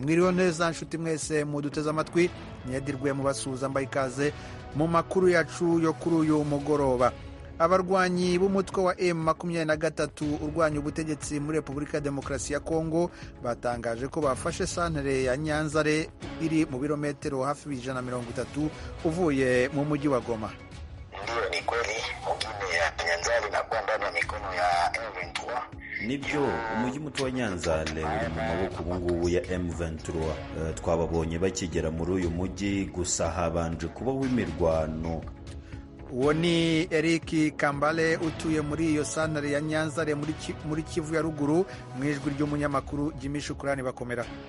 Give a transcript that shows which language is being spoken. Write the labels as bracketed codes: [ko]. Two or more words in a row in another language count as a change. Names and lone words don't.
[rw] Mwiriwe neza nshuti mwese muduteze amatwi, nyadirwe mu basuza mbaye ikaze mu makuru yacu yo kuri uyu mugoroba. Abarwanyi b'umutwe wa M23 urwanya ubutegetsi muri Repubulika ya Demokarasi ya Kongo batangaje ko bafashe santere ya Nyanzare iri mu birometero hafi 130 uvuye mu mujyi wa Goma. [sw] Ndio, ni kweli mjini ya Nyanzare inakuwa ndani ya mikono ya M23. [rw] Nibyo, umujyi muto wa Nyanzare uri mu maboko ubungubu ya M23. Twababonye bakigera muri uyu mujyi, gusa habanje kubaho imirwano. Uwo ni Eric Kambale utuye muri iyo santere ya Nyanzare muri Kivu ya ruguru, mu ijwi ry'umunyamakuru Jimmy Shukrani bakomera.